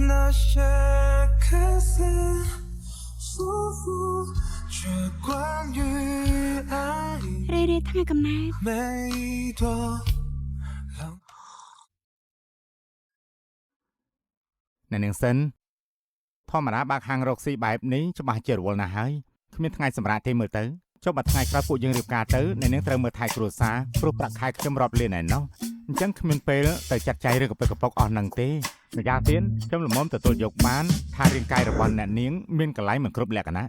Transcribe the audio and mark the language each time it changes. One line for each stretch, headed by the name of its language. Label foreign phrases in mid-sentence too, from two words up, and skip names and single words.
Chinese: 些看似束缚，却关于爱
Khmer: រេរេថ្ងៃកំណើត
Chinese: 每一朵浪。
Khmer: នៅនឹងសិនធម្មតាបើកហាងរកស៊ីបែបនេះច្បាស់ជារវល់ណាស់ហើយគ្មានថ្ងៃសម្រាប់ទេមើលទៅចុះបើថ្ងៃក្រោយពួកយើងរៀបការទៅនៅនឹងត្រូវមើលថែគ្រួសារព្រោះប្រាក់ខែខ្ញុំរាប់លានឯណោះអញ្ចឹងគ្មានពេលទៅចាត់ចែងរឿងកពិតកប៉ុកអស់នឹងទេម្យ៉ាងទៀតខ្ញុំល្មមទទួលយកបានថារាងកាយរបស់អ្នកនាងមានកន្លែងមិនគ្រប់លក្ខណៈ